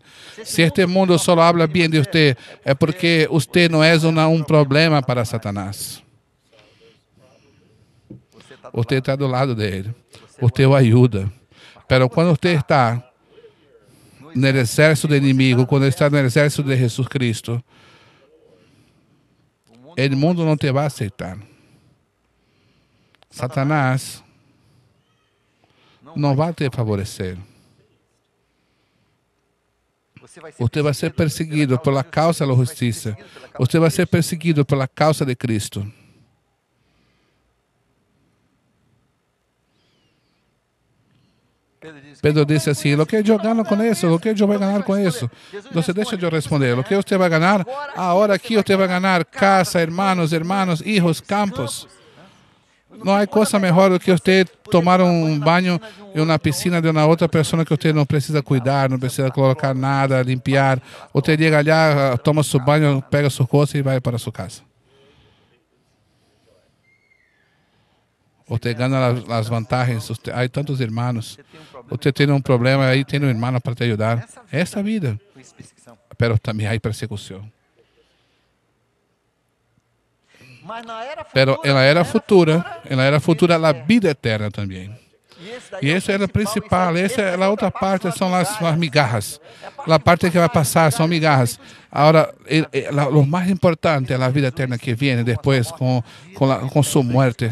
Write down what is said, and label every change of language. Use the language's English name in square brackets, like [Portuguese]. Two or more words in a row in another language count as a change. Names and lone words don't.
[Spanish] Si este mundo solo habla bien de usted, es porque usted no es un problema para Satanás. Usted está [Portuguese] do lado [Spanish] de él. Usted o ayuda. Pero cuando usted está en el exército del inimigo, cuando está en el exército de Jesucristo, [Portuguese] el mundo não te vai aceitar. Satanás não vai te favorecer. Você vai ser perseguido pela causa da justiça. Você vai ser perseguido pela causa de Cristo. Pedro disse assim, o que eu ganho com isso? O que eu vou ganhar com isso? Então, deixa eu responder. O que você vai ganhar? Agora aqui você vai ganhar casa, [Spanish] hermanos, hijos, [Portuguese] campos. Não há coisa melhor do que você tomar banho em uma piscina de uma outra pessoa que você não precisa cuidar, não precisa colocar nada, limpar. Você chega lá, toma seu banho, pega sua coisa e vai para sua casa. Você ganha as vantagens. Há tantos irmãos. Você tem um problema, aí tem um irmão para te ajudar. Essa é a vida. Mas também há persecução. [Spanish] Pero en la era futura, [Portuguese] a vida eterna também. E essa é a principal, essa é a outra parte, são as migajas. A parte que vai passar são migajas. Agora, o mais importante é a vida eterna que vem depois com sua morte.